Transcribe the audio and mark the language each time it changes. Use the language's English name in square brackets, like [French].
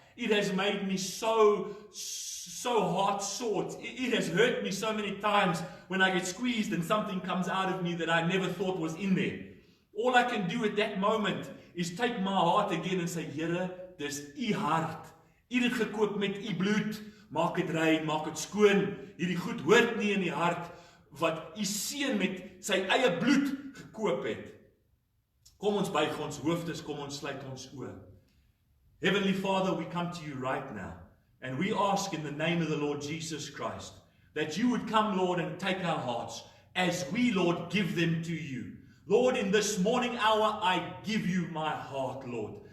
[English] It has made me so heart sore. It has hurt me so many times when I get squeezed and something comes out of me that I never thought was in there. All I can do at that moment is take my heart again and say, [Afrikaans] Here, dis u hart. U het gekoop met u bloed. Maak dit rein, maak dit skoon. Hierdie goed hoort nie in die hart wat u seun met sy eie bloed gekoop het. Kom ons buig ons hoofdes, kom ons sluit ons oë. [English] Heavenly Father, we come to you right now, and we ask in the name of the Lord Jesus Christ that you would come, Lord, and take our hearts as we, Lord, give them to you. Lord, in this morning hour, I give you my heart, Lord.